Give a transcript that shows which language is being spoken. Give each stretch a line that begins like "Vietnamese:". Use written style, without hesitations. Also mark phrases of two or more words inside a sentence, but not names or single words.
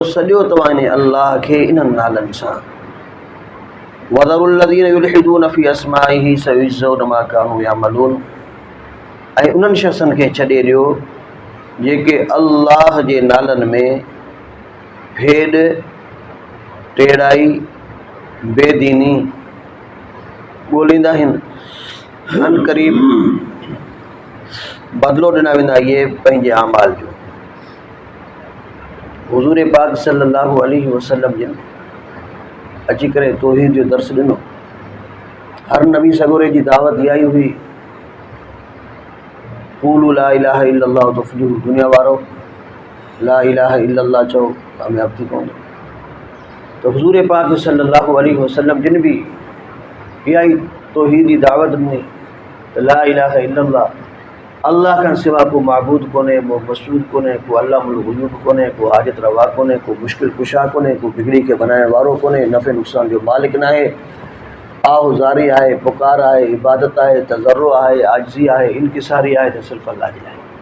Sindhi: सॼो तव्हां अल्लाह खे इन्हनि नालनि सां
Arabic: وذروا الذين يلحدون في أسمائه سيجزون ما كانوا يعملون,
Sindhi: ऐं उन्हनि शख़्सनि खे छॾे ॾियो जेके अल्लाह जे नालनि में भेॾ टेड़ाई बेदीनी ॻोल्हींदा आहिनि। अन क़रीब बदिलो ॾिना वेंदा इहे पंहिंजे अमाल जो। हुज़ूर पाक
Arabic: صلى الله عليه وسلم
Sindhi: जिन अची करे तौहीद जो दर्स ॾिनो। हर नबी सगोरे जी दावत इहा ई हुई,
Arabic: قولوا لا إله إلا الله تفلحوا,
Sindhi: दुनिया वारो
Arabic: لا إله إلا الله
Sindhi: चओ कामयाब थी पवंदो। तो हुज़ूर पाक
Arabic: صلى الله عليه وسلم
Sindhi: जिन भी इहा ई तौहीद जी दावत ॾिनी,
Arabic: لا إله إلا الله,
Sindhi: अल्लाह खां सिवा को माबूद कोन्हे, को मसऊद कोन्हे, को अल्लाहुल ग़ुयूब कोन्हे, को हाजत रवा कोन्हे, को मुश्किल कुशा कोन्हे, को बिगड़ी के बनाइण वारो कोन्हे, नफ़े नुक़सान जो मालिक न आहे, आहुज़ारी आहे, पुकार आहे, इबादत आहे, तज़र्रो आहे, आजिज़ी आहे, इनकिसारी आहे, त सिर्फ़ु अल्लाह जे लाइ।